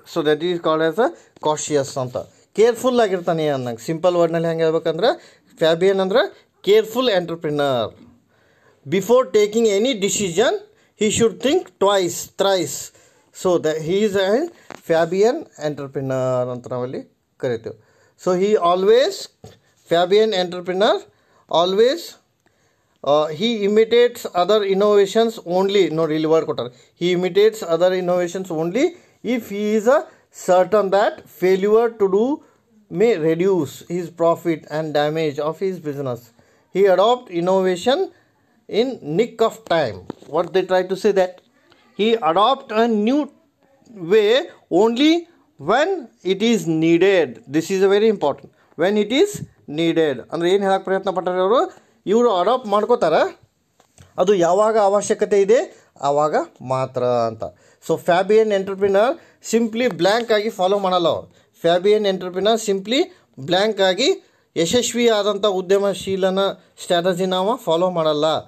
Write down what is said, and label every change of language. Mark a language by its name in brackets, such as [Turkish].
[English] So that is called as a cautious [Kannada] ಅಂತ. Careful ಆಗಿರ್ತಾನೆ ಅನ್ನಂಗೆ. ಸಿಂಪಲ್ ವರ್ಡ್ನಲ್ಲಿ ಹೆಂಗೆ ಹೇಳ್ಬೇಕಂದ್ರೆ, ಫ್ಯಾಬಿಯನ್ ಅಂದ್ರೆ careful entrepreneur. [English] Before taking any decision he should think twice, thrice. So that he is a Fabian entrepreneur [Kannada] ಅಂತ ನಾವಲ್ಲಿ ಕರಿತೇವೆ. [English] So he always, Fabian entrepreneur always he imitates other innovations only. No, really word [Kannada] ಕೊಟ್ಟಾರೆ. [English] He imitates other innovations only if he is certain that failure to do may reduce his profit and damage of his business. He adopt innovation in nick of time. What they try to say, that he adopt a new way only when it is needed. This is a very important. When it is needed [Kannada] ಅಂದರೆ ಏನು ಹೇಳಕ್ಕೆ ಪ್ರಯತ್ನ ಪಟ್ಟಾರೆ ಅವರು, ಇವರು adapt ಮಾಡ್ಕೋತಾರೆ ಅದು ಯಾವಾಗ ಅವಶ್ಯಕತೆ ಇದೆ ಆವಾಗ ಮಾತ್ರ ಅಂತ. So Fabian entrepreneur simply blank ಆಗಿ ಫಾಲೋ ಮಾಡಲ್ಲ. ಫ್ಯಾಬಿಯನ್ ಎಂಟರ್ಪ್ರಿನರ್ ಸಿಂಪ್ಲಿ ಬ್ಲ್ಯಾಂಕ್ ಆಗಿ ಯಶಸ್ವಿ ಆದಂಥ ಉದ್ಯಮಶೀಲನ ಸ್ಟ್ರಾಟಜಿನ ಅವ ಫಾಲೋ ಮಾಡಲ್ಲ.